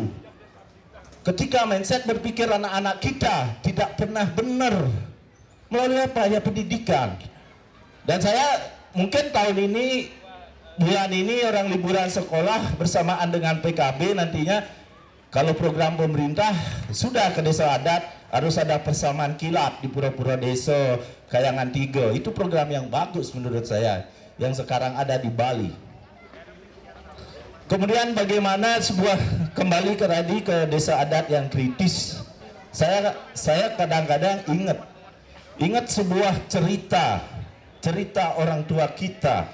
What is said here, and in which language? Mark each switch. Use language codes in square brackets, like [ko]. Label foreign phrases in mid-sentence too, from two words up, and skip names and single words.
[id] Ketika mindset berpikir anak-anak kita tidak pernah benar melalui apa ya, pendidikan. Dan saya mungkin tahun ini, bulan ini orang liburan sekolah bersamaan dengan PKB, nantinya kalau program pemerintah sudah ke desa adat harus ada persamaan kilap di pura-pura desa Kayangan 3. Itu program yang bagus menurut saya yang sekarang ada di Bali. Kemudian bagaimana kembali ke desa adat yang kritis. Saya kadang-kadang ingat sebuah cerita orang tua kita.